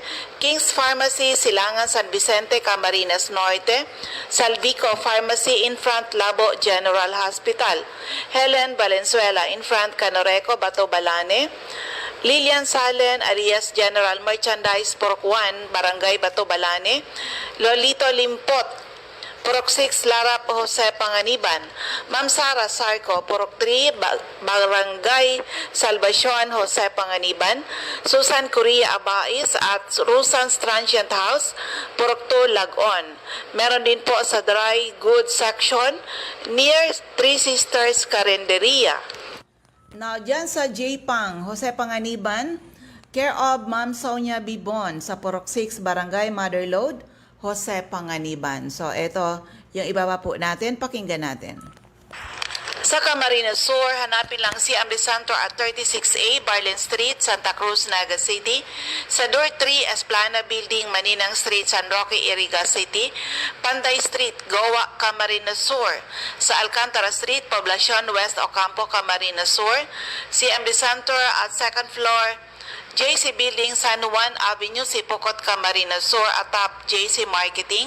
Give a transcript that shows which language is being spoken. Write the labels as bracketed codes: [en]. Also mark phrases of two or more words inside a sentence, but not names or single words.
[tl] King's Pharmacy, Silangan, San Vicente, Camarines Norte, Salvico Pharmacy, [en] in front [tl] Labo General Hospital, Helen Valenzuela, [en] in front [tl] Canoreco, Bato Balane, Lilian Salen, alias General Merchandise, Purok 1, Barangay Bato Balane, Lolito Limpot, Purok 6, Larap, Jose Panganiban. Ma'am Sara Sarco, Purok 3, Barangay Salvacion, Jose Panganiban. Susan Correa Abais at Rusan's Transient House, Purok 2, Lagon. Meron din po sa dry goods section near Three Sisters Carinderia. Now, dyan sa J-Pang, Jose Panganiban, care of Ma'am Sonia Bibon sa Purok 6, Barangay Motherlode, Jose Panganiban. So, ito yung ibaba po natin. Pakinggan natin. Sa Camarines Sur, hanapin lang si Amri Santo at 36A Barlin Street, Santa Cruz, Naga City. Sa Door 3, Esplana Building, Maninang Street, San Roque, Iriga City. Panday Street, Goa, Camarines Sur. Sa Alcantara Street, Poblacion, West Ocampo, Camarines Sur. Si Amri Santo at [en] second floor, [tl] JC Building, San Juan Avenue, Sipocot, Camarines Sur, atap JC Marketing.